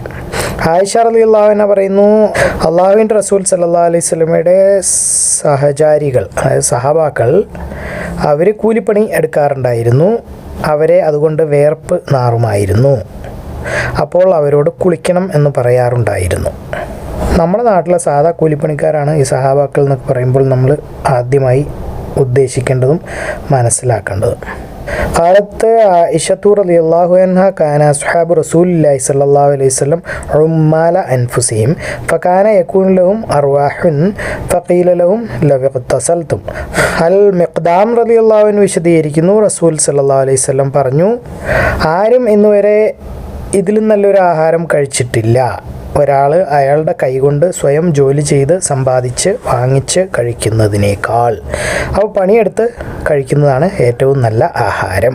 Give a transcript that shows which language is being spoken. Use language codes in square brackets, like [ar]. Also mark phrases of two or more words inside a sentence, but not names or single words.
[ml] ആയിഷ [ar] رضي الله عنها [ml] പറയുന്നു, അള്ളാഹുവിൻ്റെ റസൂൽ [ar] صلى الله عليه وسلم [ml] സഹചാരികൾ, അതായത് സഹാബാക്കൾ, അവർ കൂലിപ്പണി എടുക്കാറുണ്ടായിരുന്നു. അവരെ അതുകൊണ്ട് വേർപ്പ് നാറുമായിരുന്നു. അപ്പോൾ അവരോട് കുളിക്കണം എന്ന് പറയാറുണ്ടായിരുന്നു. നമ്മുടെ നാട്ടിലെ സാധാ കൂലിപ്പണിക്കാരാണ് ഈ സഹാബാക്കൾ എന്നൊക്കെ പറയുമ്പോൾ നമ്മൾ ആദ്യമായി ഉദ്ദേശിക്കേണ്ടതും മനസ്സിലാക്കേണ്ടതും. [ar] قالت عائشة رضي الله عنها كان أصحاب رسول الله صلى الله عليه وسلم عمال أنفسهم فكان يكون لهم أرواح فقيل لهم لو اغتسلتم. المقدام رضي الله عنه [ml] വിശദീകരിക്കുന്നു, റസൂൽ [ar] صلى الله عليه وسلم [ml] പറഞ്ഞു, ആരും ഇന്നുവരെ ഇതിലും നല്ലൊരു ആഹാരം കഴിച്ചിട്ടില്ല. ഒരാൾ അയാളുടെ കൈകൊണ്ട് സ്വയം ജോലി ചെയ്ത് സമ്പാദിച്ച് വാങ്ങിച്ച് കഴിക്കുന്നതിനേക്കാൾ അപ്പോൾ പണിയെടുത്ത് കഴിക്കുന്നതാണ് ഏറ്റവും നല്ല ആഹാരം.